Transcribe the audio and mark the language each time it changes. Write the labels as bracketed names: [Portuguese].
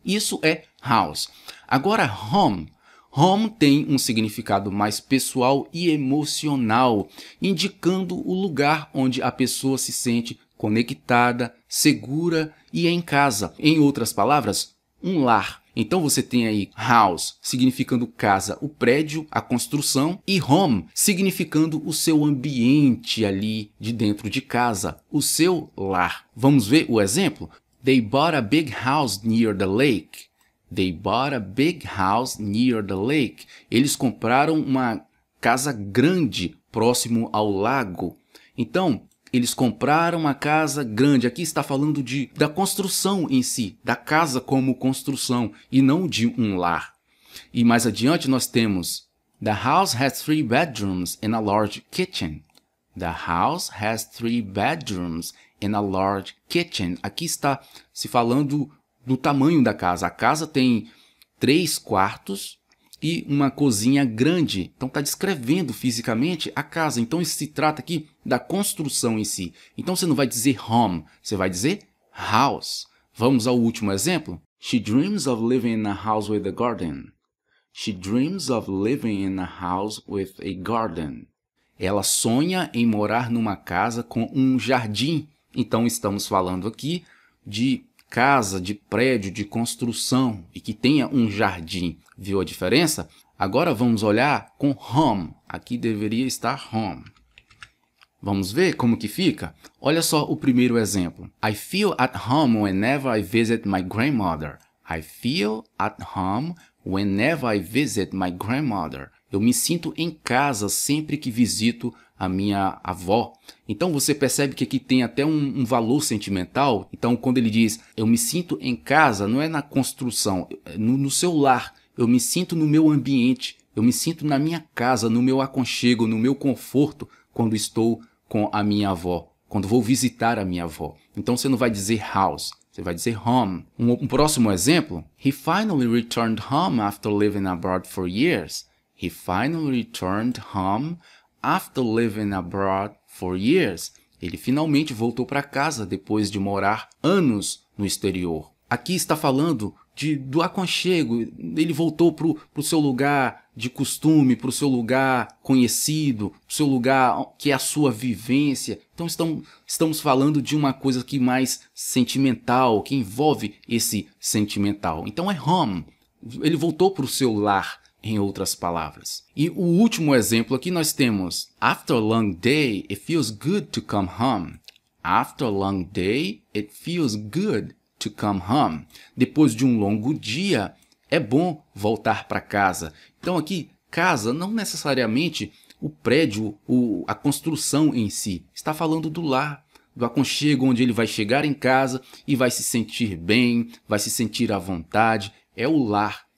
[Portuguese] Isso é house. Agora, home. Home tem um significado mais pessoal e emocional, indicando o lugar onde a pessoa se sente conectada, segura e em casa. Em outras palavras, um lar. Então você tem aí house, significando casa, o prédio, a construção, e home, significando o seu ambiente ali de dentro de casa, o seu lar. Vamos ver o exemplo? [English] They bought a big house near the lake. They bought a big house near the lake. [Portuguese] Eles compraram uma casa grande próximo ao lago. Então, eles compraram uma casa grande. Aqui está falando da construção em si, da casa como construção e não de um lar. E mais adiante nós temos [English] The house has 3 bedrooms and a large kitchen. The house has 3 bedrooms and a large kitchen. [Portuguese] Aqui está se falando do tamanho da casa. A casa tem 3 quartos e uma cozinha grande. Então está descrevendo fisicamente a casa. Então isso se trata aqui da construção em si. Então você não vai dizer home, você vai dizer house. Vamos ao último exemplo. [English] She dreams of living in a house with a garden. She dreams of living in a house with a garden. [Portuguese] Ela sonha em morar numa casa com um jardim. Então estamos falando aqui de casa, de prédio, de construção e que tenha um jardim. Viu a diferença? Agora vamos olhar com home. Aqui deveria estar home. Vamos ver como que fica? Olha só o primeiro exemplo. [English] I feel at home whenever I visit my grandmother. I feel at home whenever I visit my grandmother. [Portuguese] Eu me sinto em casa sempre que visito a minha avó. Então você percebe que aqui tem até um valor sentimental. Então quando ele diz eu me sinto em casa, não é na construção, no seu lar. Eu me sinto no meu ambiente, eu me sinto na minha casa, no meu aconchego, no meu conforto quando estou com a minha avó, quando vou visitar a minha avó. Então você não vai dizer house, você vai dizer home. Um próximo exemplo. [English] He finally returned home after living abroad for years. He finally returned home after living abroad for years. [Portuguese] Ele finalmente voltou para casa depois de morar anos no exterior. Aqui está falando do aconchego. Ele voltou para o seu lugar de costume, para o seu lugar conhecido, para o seu lugar que é a sua vivência. Então estamos falando de uma coisa que mais sentimental, que envolve esse sentimental. Então é home. Ele voltou para o seu lar, em outras palavras. E o último exemplo aqui nós temos [English] After a long day, it feels good to come home. After a long day, it feels good to come home. [Portuguese] Depois de um longo dia, é bom voltar para casa. Então aqui, casa não necessariamente o prédio, a construção em si. Está falando do lar, do aconchego onde ele vai chegar em casa e vai se sentir bem, vai se sentir à vontade. É o lar.